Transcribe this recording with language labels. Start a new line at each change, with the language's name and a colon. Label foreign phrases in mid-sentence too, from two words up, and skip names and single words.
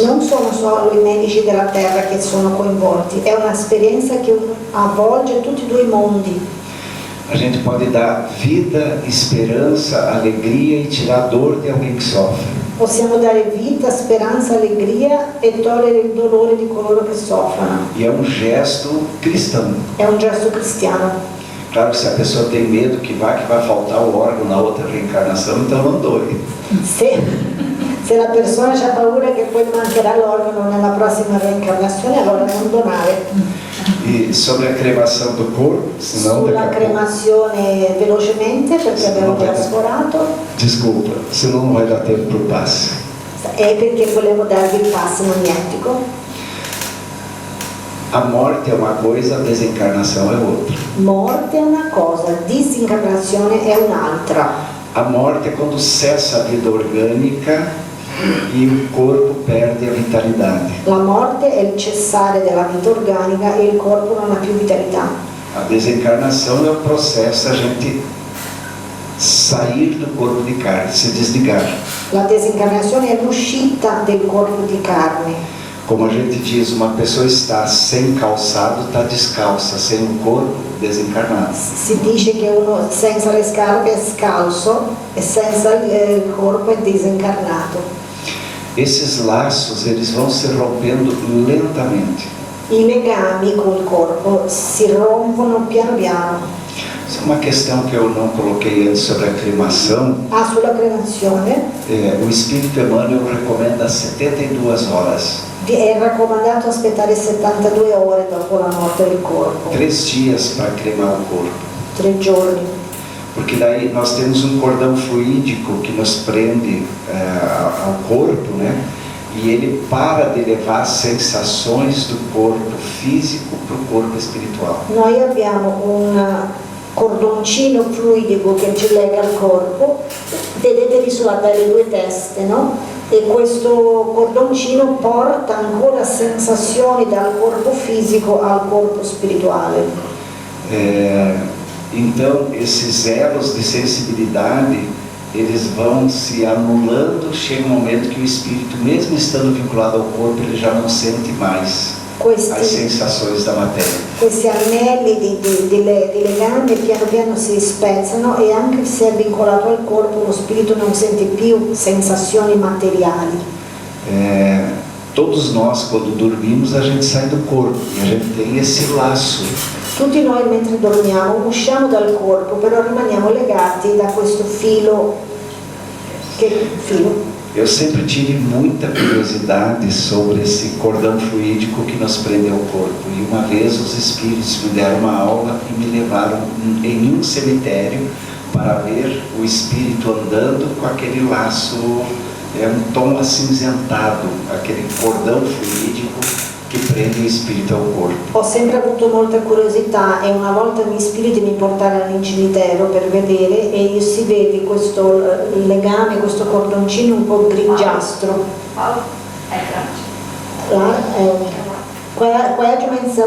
Italian: Non sono solo i medici della terra che sono coinvolti, è un'esperienza che avvolge tutti e due i mondi.
Portuguese: A gente pode dar vida, esperança, alegria e tirar a dor de alguém que sofre.
Italian: Possiamo dare vita, speranza, allegria e togliere il dolore di coloro che soffrono.
Portuguese: E é um gesto cristão.
Italian: È un gesto cristiano.
Portuguese: Claro que se a pessoa tem medo que vai faltar o órgão na outra reencarnação, então não doe.
Italian: Se la persona ha paura che poi mancherà l'organo nella prossima reincarnazione, allora non donare.
Portuguese: E sobre a cremação do corpo, senão
Italian: Sulla
Portuguese: daqui a pouco...
Italian: cremazione velocemente, perché abbiamo già sforato,
Portuguese: Desculpa, senão não vai dar tempo para o passe.
Italian: è perché volevo darvi il passo magnetico.
Portuguese: A morte é uma coisa, a desencarnação é outra.
Italian: Morte è una cosa, disincarnazione è un'altra.
Portuguese: A morte é quando cessa a vida orgânica e o corpo perde a vitalidade.
Italian: La morte è il cessare della vita organica e il corpo non ha più vitalità.
Portuguese: A desencarnação é o processo a gente sair do corpo de carne, se desligar.
Italian: La desincarnazione è l'uscita del corpo di carne.
Portuguese: Como a gente diz, uma pessoa está sem calçado, está descalça, sem o corpo, desencarnado.
Italian: Si dice che uno senza le scarpe è scalzo e senza il corpo è disincarnato.
Portuguese: Esses laços, eles vão se rompendo lentamente.
Italian: I legami col corpo si rompono piano piano.
Portuguese: Isso é uma questão que eu não coloquei antes sobre a cremação.
Italian: Sulla cremazione
Portuguese: O espírito Emmanuel recomenda 72 horas.
Italian: è raccomandato aspettare 72 ore dopo la morte del corpo,
Portuguese: 3 dias para cremar o corpo.
Italian: 3 giorni.
Portuguese: Porque daí nós temos um cordão fluídico que nos prende ao corpo, né? E ele para de levar sensações do corpo físico para o corpo espiritual.
Italian: Noi abbiamo un cordoncino fluidico che ci lega al corpo, vedetevi sulla dalle due teste, no? E questo cordoncino porta ancora sensazioni dal corpo fisico al corpo spirituale.
Portuguese: Então esses elos de sensibilidade eles vão se anulando, chega um momento que o espírito, mesmo estando vinculado ao corpo, ele já não sente mais as sensações da matéria.
Italian: Questi anelli di legame piano piano si spezzano e anche se è vincolato al corpo lo spirito non sente più sensazioni materiali.
Portuguese: Todos nós, quando dormimos, a gente sai do corpo e a gente tem esse laço.
Italian: Tutti noi mentre dormiamo usciamo dal corpo, però rimaniamo legati da questo filo. Che filo?
Portuguese: Eu sempre tive muita curiosidade sobre esse cordão fluídico que nos prende ao corpo. E uma vez os espíritos me deram uma aula e me levaram em um cemitério para ver o espírito andando com aquele laço, um tom acinzentado, aquele cordão fluídico
Italian: che prende il spirito al corpo. Ho sempre avuto molta curiosità e una volta gli spiriti mi portarono in cimitero per vedere e si vede questo legame, questo cordoncino un po' grigiastro. Qual è la dimensione?